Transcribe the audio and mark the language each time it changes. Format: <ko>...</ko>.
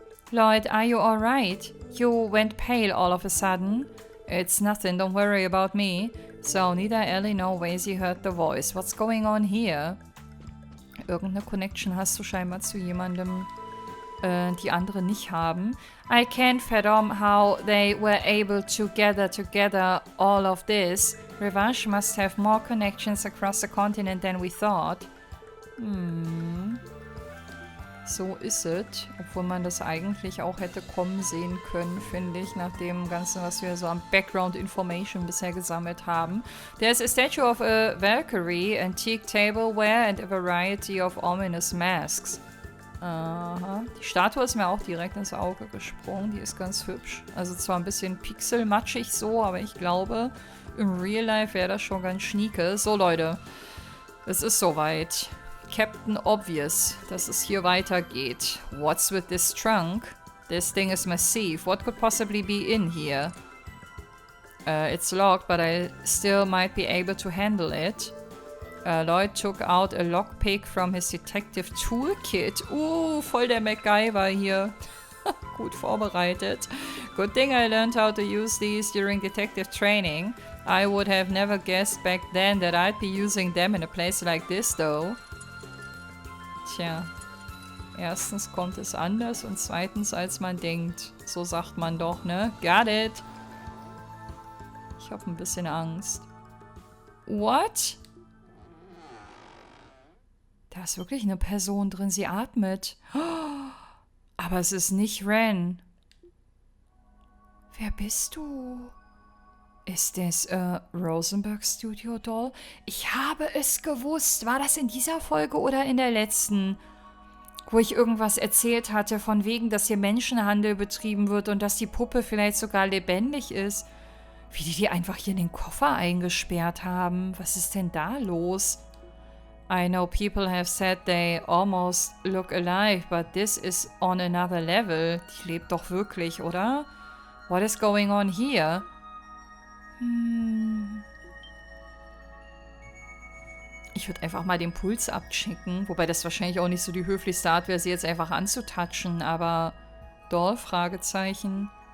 <en>Lloyd, are you alright? You went pale all of a sudden. It's nothing, don't worry about me. So neither Ellie nor Wazy heard the voice. What's going on here?</en> <de>Irgendeine Connection hast du scheinbar zu jemandem, die andere nicht haben.</de> <en>I can't fathom how they were able to gather together all of this. Revenge must have more connections across the continent than we thought.</en> <de>So ist es. Obwohl man das eigentlich auch hätte kommen sehen können, finde ich, nach dem Ganzen, was wir so an Background Information bisher gesammelt haben.</de> <en>There's a statue of a Valkyrie, antique tableware and a variety of ominous masks. Aha.</en> <de>Die Statue ist mir auch direkt ins Auge gesprungen. Die ist ganz hübsch. Also zwar ein bisschen pixelmatschig so, aber ich glaube, im Real Life wäre das schon ganz schnieke. So, Leute. Es ist soweit. Captain Obvious, dass es hier weitergeht.</de> <en>What's with this trunk? This thing is massive. What could possibly be in here? It's locked, but I still might be able to handle it. Lloyd took out a lockpick from his detective toolkit.</en> <de>Voll der MacGyver hier. Gut vorbereitet.</de> <en>Good thing I learned how to use these during detective training. I would have never guessed back then that I'd be using them in a place like this, though.</en> <de>Tja. Erstens kommt es anders und zweitens als man denkt. So sagt man doch, ne?</de> <en>Got it.</en> <de>Ich habe ein bisschen Angst. What? Da ist wirklich eine Person drin, sie atmet. Aber es ist nicht Ren. Wer bist du? Ist das Rosenberg Studio Doll? Ich habe es gewusst. War das in dieser Folge oder in der letzten? Wo ich irgendwas erzählt hatte, von wegen, dass hier Menschenhandel betrieben wird und dass die Puppe vielleicht sogar lebendig ist. Wie die einfach hier in den Koffer eingesperrt haben. Was ist denn da los?</de> <en>I know people have said they almost look alive, but this is on another level.</en> <de>Die lebt doch wirklich, oder?</de> <en>What is going on here?</en> <de>Ich würde einfach mal den Puls abchecken, wobei das wahrscheinlich auch nicht so die höflichste Art wäre, sie jetzt einfach anzutatschen, aber Doll, Fragezeichen.</de>